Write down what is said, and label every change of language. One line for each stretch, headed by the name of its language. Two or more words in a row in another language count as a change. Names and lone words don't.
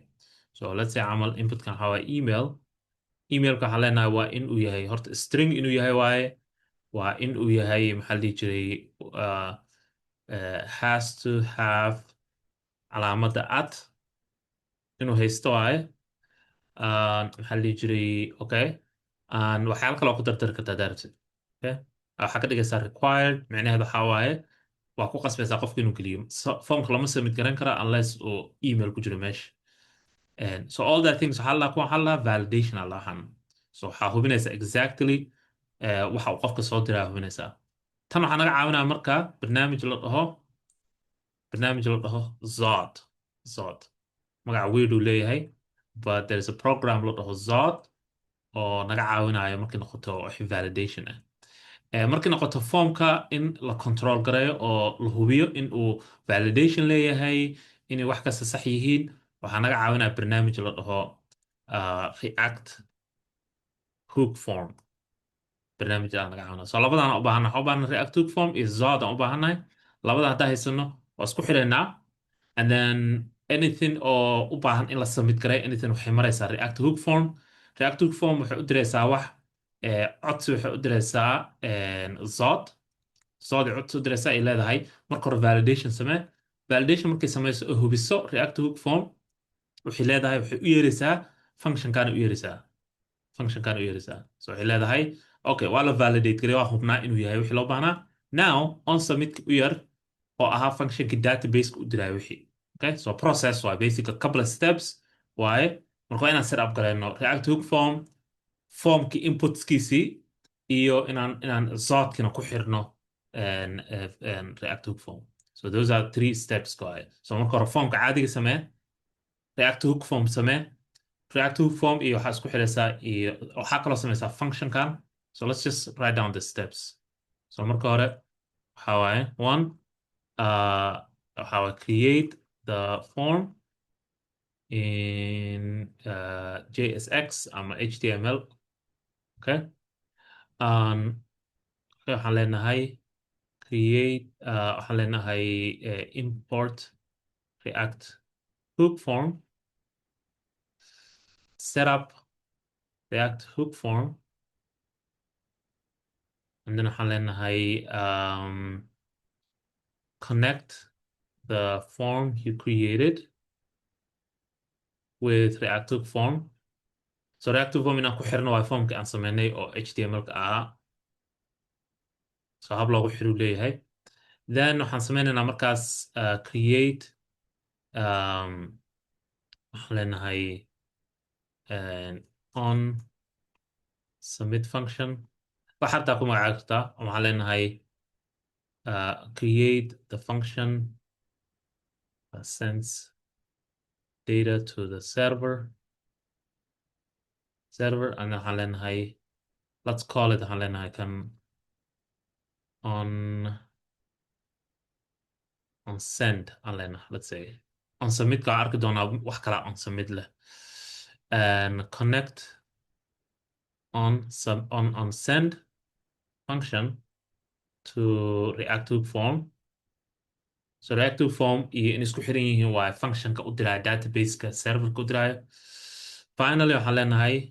English: So let's say
Somali: camal inputkan waxaa waaye emailka waxaan leenahay waa in uu yahay horta string inuu yahay waaye waa in uu yahay maxaa la dhihi jiray
English: has to have
Somali: calaamadda at inuu haysto waaye maxaa la dhihi jiray. Okay, waxyaalo kale oo ku dardari kartaa daarabsid. Okay, waxaa ka dhigaysaa required micnaheedu waxaa waaye waa ku qasbaysaa qofka inuu geliyo. Formka lama submit garan kara unless uu email ku jiro meesha.
English: So all that things
Somali: waxaa la validation allahan. So waxaa hubinaysaa exactly waxa uu qofka soo diraa hubinaysaa. tan waxaa naga caawinaya marka barnaamij la dhaho Zod. magaca weird uu leeyahay
English: but there is a program
Somali: la dhaho Zod oo naga caawinayo markii noqoto validation markii noqoto formka in la control gareeyo oo la hubiyo in uu validation leeyahay inay wax kasta sax yihiin. waxaa naga caawinaya barnaamij la dhaho React hook form. barnaamij aan naga caawinaya. So labadaan u baahannahay waxaan u baahannahay React hook form iyo Zod aan u baahannahay. labada haddaa haysano waa isku xidhaynaa
English: and then anything
Somali: oo u baahan in la submit gareeyo anything waxay maraysaa React hook form. React hook form waxay u diraysaa wax codsi waxay u diraysaa Zod codsi u diraysaa ay leedahay marka hore validation samee. Validation markay samayso oo hubiso React hook form waxay leedahay waxay u yeeraysaa functionkan u yeeraysaa. So waxay leedahay okay waa la validate gareey waa hubnaa inuu yahay wixii loo baahnaa.
English: Now on submit
Somali: u yeer oo ahaa functionki database u diraayo wixii.
English: Okay, so process
Somali: waa
English: basically a couple of steps
Somali: waaye marka waa inaan
English: set up
Somali: gareyno React hook form formki inputskiisii iyo inaan Zodkina ku xirno React hook form.
English: So those are 3 steps waaye.
Somali: So marka hore formka caadiga samee React hook form samee React hook form iyo waxaa isku xiraysaa iyo waxaa kaloo samaysaa functionkan.
English: So let's just write down the steps.
Somali: So marka hore waxaa waaye one waxaa waaye
English: create the form in JSX
Somali: ama HTML.
English: Okay,
Somali: waxaan leenahay
English: create
Somali: waxaan leenahay
English: import React hook form set up React hook form and then
Somali: waxaan leenahay
English: connect the form you created with React hook form.
Somali: So React hook form inaan ku xirno waa formka aan sameynay oo HTML-ka ahaa. So hab loogu xiru leeyahay. Then waxaan sameynaynaa markaas create um, waxaan leenahay
English: on submit function
Somali: wax xataa ku magacaabi kartaa waxaan leenahay
English: create the function that sends data to the server and
Somali: waxaan leenahay
English: let's call it
Somali: waxaan leenahay kan
English: on send
Somali: aan leenahay
English: let's say on submit
Somali: ka arki doonaa wax kala
English: on submit
Somali: leh
English: and connect on send function to reactive form so reactive form
Somali: iyo in isku xiran yihiin waa functionka u diraya databaseka serverka u diraya finally waxaan leenahay